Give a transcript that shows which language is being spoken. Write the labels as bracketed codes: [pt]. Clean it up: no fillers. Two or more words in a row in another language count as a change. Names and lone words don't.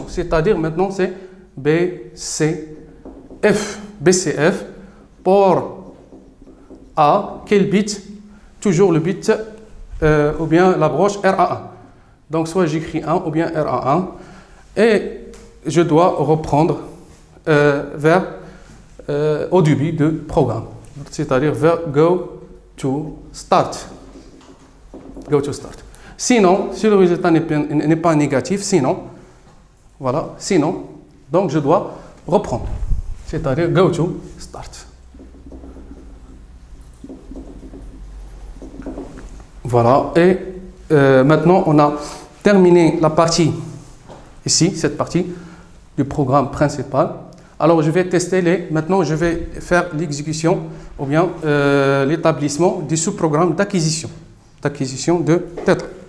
[fr] C'est-à-dire maintenant c'est BCF, port A, quel bit? Toujours le bit ou bien la broche RA1. Donc, soit j'écris 1 ou bien RA1. Et je dois reprendre au début du programme. C'est-à-dire vers [en] go to start. Go to start. [fr] Sinon, si le résultat n'est pas négatif, sinon, donc je dois reprendre. C'est-à-dire [en] go to start. [fr] Voilà. Et maintenant, on a terminé la partie ici, cette partie du programme principal. Alors, je vais tester maintenant, je vais faire l'exécution ou bien l'établissement du sous-programme d'acquisition de tétra.